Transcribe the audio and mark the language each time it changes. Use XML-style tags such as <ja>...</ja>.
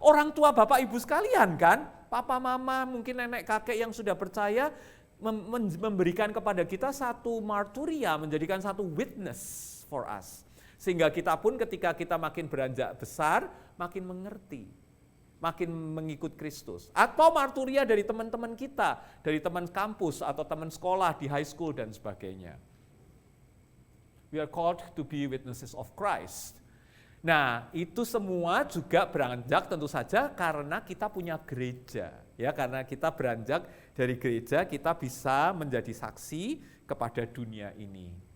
<id>Orang tua Bapak Ibu sekalian kan? Papa, mama, mungkin nenek kakek yang sudah percaya, memberikan kepada kita satu marturia, menjadikan satu</id> <en>witness for us.</en> <id>Sehingga kita pun ketika kita makin beranjak besar, makin mengerti, makin mengikut Kristus. Atau marturia dari teman-teman kita, dari teman kampus atau teman sekolah di high school dan sebagainya.</id> <en>We are called to be witnesses of Christ.</en> <id>Nah, itu semua juga beranjak tentu saja karena kita punya gereja. Ya, karena kita beranjak dari gereja, kita bisa menjadi saksi kepada dunia ini.</id>